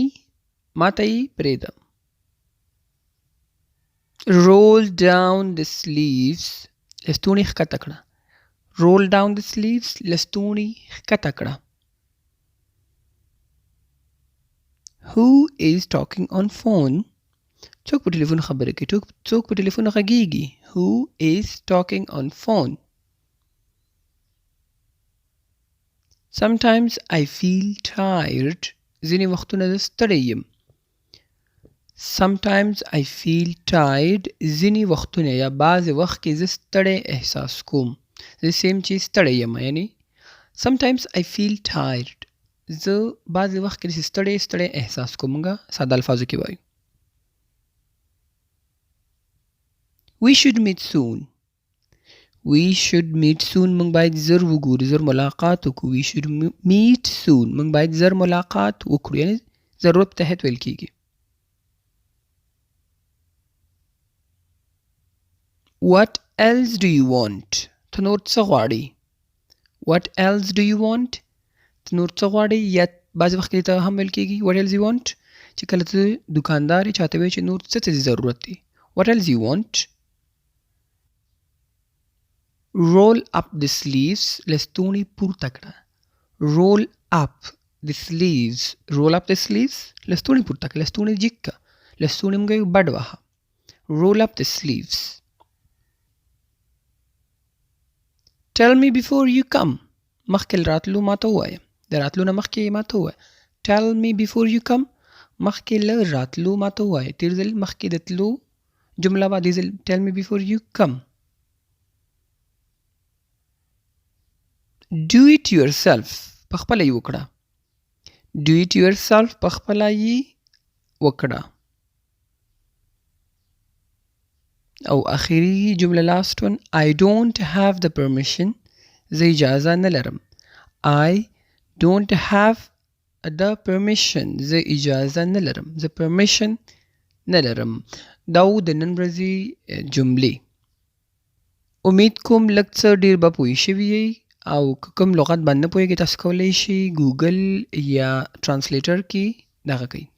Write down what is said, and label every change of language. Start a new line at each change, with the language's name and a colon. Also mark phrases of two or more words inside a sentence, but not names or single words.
Pashto: ما ته یې پرېږده.
English: Roll down the sleeves.
Pashto: لستونی ښکته کړه.
English: Roll down the sleeves.
Pashto: لستونی ښکته کړه.
English: Who is talking on phone?
Pashto: څوک په ټلیفون خبرې کوي. څوک په ټلیفون غږیږي.
English: Who is talking on phone? Sometimes I feel tired.
Pashto: ځینې وختونه زه ستړی یم.
English: Sometimes I feel tired.
Pashto: ځینې وختونه یا بعضې وخت کې زه ستړی احساس کوم. زه سیم چې ستړی یم یعنی
English: sometimes I feel tired.
Pashto: زه بعضې وخت کې ستړی احساس کوم. موږ ساده الفاظو کې وایو.
English: We should meet soon. We should meet soon.
Pashto: موږ باید زر وګورو. زر ملاقات وکړو.
English: We should meet soon.
Pashto: موږ باید زر ملاقات وکړو. یعنی ضرورت تحت ویل کېږي.
English: What else do you want?
Pashto: ته نور څه غواړې.
English: What else do you want?
Pashto: ته نور څه غواړې یا بعضې وخت کې ته هم ویل کېږي
English: what else you want
Pashto: چې کله ته دکاندار یې چاته وایې چې نور څه څه ضرورت دی.
English: What else you want? Roll up the sleeves.
Pashto: لستونی پورته کړه.
English: Roll up the sleeves. Roll up the sleeves.
Pashto: لستونی پورته کړه. لستونی جګ کړه. لستونی موږ بډ وهه.
English: Roll up the sleeves. Tell me before you come.
Pashto: مخکې راتلو ما ته ووایه. د راتلو نه مخکې ما ته ووایه.
English: Tell me before you come.
Pashto: مخکې له راتلو ما ته ووایه. تېر ځل مخکې د تلو جمله به دې ځل
English: tell me before you come. Do it yourself.
Pashto: پخپله یې وکړه.
English: Do it yourself.
Pashto: پخپله یې وکړه. او اخري جمله
English: last one. I don't have the permission.
Pashto: زه اجازه نه لرم.
English: I don't have the permission.
Pashto: زه اجازه نه لرم. زه permission نه لرم. دا و د نن ورځې جملې. امید کوم لږ څه ډېر به پوه شوي یئ او که کوم لغت باندې نه پوهېږئ تاسو کولی شئ ګوګل یا ټرانسلیټر کې دغه کوي ترجمه کوي.